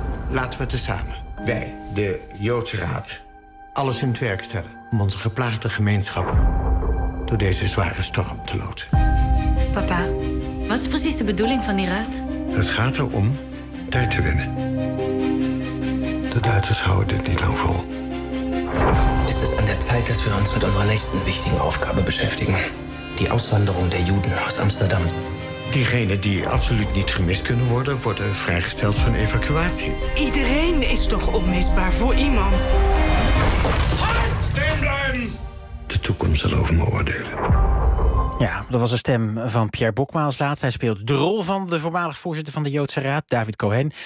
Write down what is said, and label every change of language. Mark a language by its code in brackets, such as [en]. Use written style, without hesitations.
[nl] Laten we tezamen, wij, de Joodse Raad, alles in het werk stellen om onze geplaagde gemeenschap door deze zware storm te loodsen. Papa, wat is precies de bedoeling van die raad? Het gaat erom tijd te winnen. De Duitsers houden dit niet lang vol. Is het aan de tijd dat we ons met onze [de] nächste wichtige [nl] opgave beschäftigen? [de] Die Auswanderung der Juden aus Amsterdam. [nl] Diegenen die absoluut niet gemist kunnen worden, worden vrijgesteld van evacuatie. Iedereen is toch onmisbaar voor iemand? Halt! Stil blijven! De toekomst zal over me oordelen. Ja, dat was de stem van Pierre Bokma als laatste. Hij speelt de rol van de voormalig voorzitter van de Joodse Raad, David Cohen.